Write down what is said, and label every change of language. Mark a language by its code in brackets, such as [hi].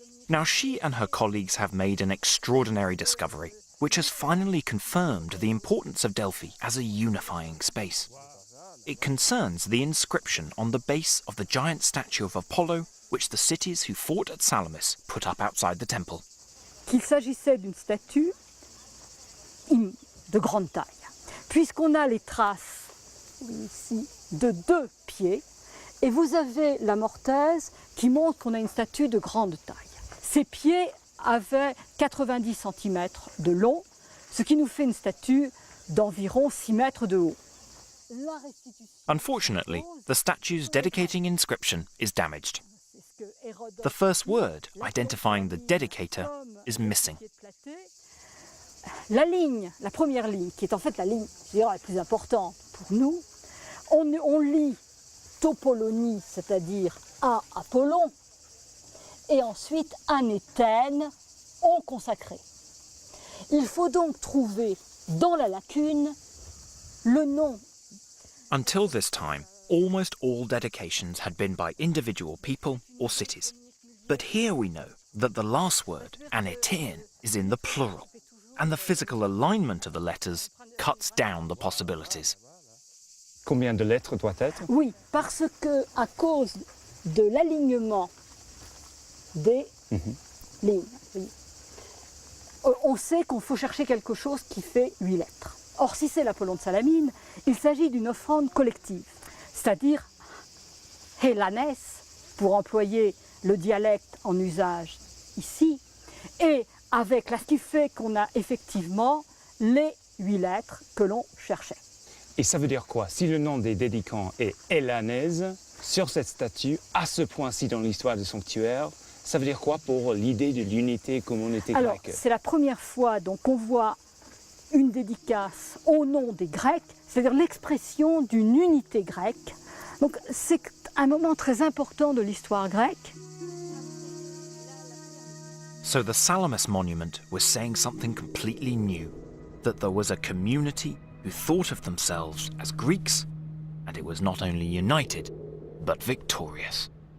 [en] Now she and her colleagues have made an extraordinary discovery, which has finally confirmed the importance of Delphi as a unifying space. it concerns the inscription on the base of the giant statue of Apollo which the cities who fought at Salamis put up outside the temple. [fr] Qu'il s'agissait d'une statue de grande taille, puisqu'on a les traces ici de 2 pieds, et vous avez la mortaise qui montre qu'on a une statue de grande taille. Ces pieds avaient 90 cm de long, ce qui nous fait une statue d'environ 6 mètres de haut. [en] Unfortunately, the statue's dedicating inscription is damaged. The first word identifying the dedicator is missing. [fr] La ligne, la première ligne, qui est en fait la ligne la plus importante pour nous, on lit Topolonie, c'est-à-dire à Apollon, et ensuite anéthène, on consacré. Il faut donc trouver dans la lacune le nom. [en] Until this time, almost all dedications had been by individual people or cities. But here we know that the last word, anetein, is in the plural, and the physical alignment of the letters cuts down the possibilities. [fr] Combien de lettres doit être? Oui, parce que à cause de l'alignement des lignes, on sait qu'on faut chercher quelque chose qui fait 8 lettres. Or, si c'est l'Apollon de Salamine, il s'agit d'une offrande collective, c'est-à-dire hélanès, pour employer le dialecte en usage ici, et avec ce qui fait qu'on a effectivement les 8 lettres que l'on cherchait. Et ça veut dire quoi? Si le nom des dédicants est hélanèse, sur cette statue, à ce point-ci dans l'histoire du sanctuaire, ça veut dire quoi pour l'idée de l'unité communauté grecque? Alors, c'est la première fois donc qu'on voit une dédicace au nom des Grecs, c'est-à-dire l'expression d'une unité grecque. Donc c'est un moment très important de l'histoire grecque. [en] So the Salamis monument was saying something completely new, that there was a community who thought of themselves as Greeks, and it was not only united, but victorious.